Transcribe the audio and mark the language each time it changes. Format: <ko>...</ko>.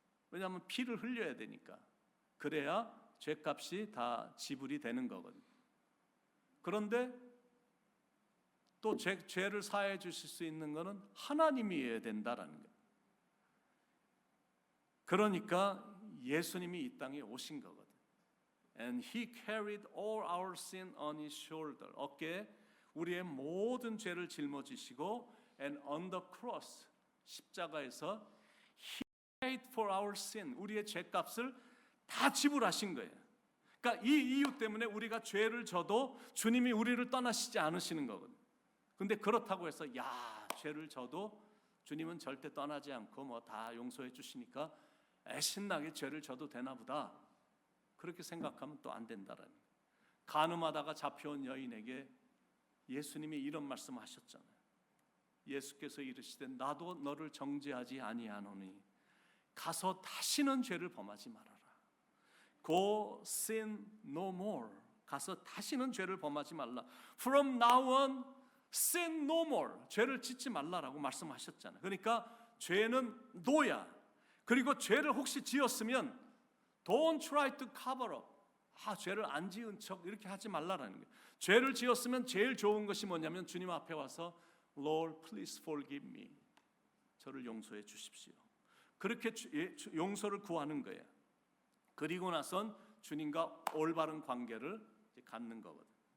<ko>왜냐하면 피를 흘려야 되니까. 그래야 죄값이 다 지불이 되는 거거든요. 그런데 또 죄를 사해 주실 수 있는 것은 하나님이어야 된다라는 거예요. 그러니까 예수님이 이 땅에 오신 거거든요.</ko> <en>And he carried all our sin on his shoulder.</en> <ko>어깨에 우리의 모든 죄를 짊어지시고,</ko> <en>and on the cross,</en> <ko>십자가에서</ko> <en>he paid for our sin,</en> <ko>우리의 죄값을 다 지불하신 거예요. 그러니까 이 이유 때문에 우리가 죄를 져도 주님이 우리를 떠나시지 않으시는 거거든요. 근데 그렇다고 해서 죄를 져도 주님은 절대 떠나지 않고 뭐 다 용서해 주시니까 신나게 죄를 져도 되나 보다, 그렇게 생각하면 또 안 된다라는 거예요. 간음하다가 잡혀온 여인에게 예수님이 이런 말씀하셨잖아요. 예수께서 이르시되 나도 너를 정죄하지 아니하노니 가서 다시는 죄를 범하지 말아라.</ko> <en>Go sin no more.</en> <ko>가서 다시는 죄를 범하지 말라.</ko> <en>From now on sin no more.</en> <ko>죄를 짓지 말라라고 말씀하셨잖아요. 그러니까 죄는 노야. 그리고 죄를 혹시 지었으면</ko> <en>don't try to cover up.</en> <ko>죄를 안 지은 척 이렇게 하지 말라라는 거예요. 죄를 지었으면 제일 좋은 것이 뭐냐면 주님 앞에 와서</ko> <en>Lord, please forgive me.</en> <ko>저를 용서해 주십시오. 그렇게 용서를 구하는 거예요. 그리고 나선 주님과 올바른 관계를 갖는 거거든요.</ko>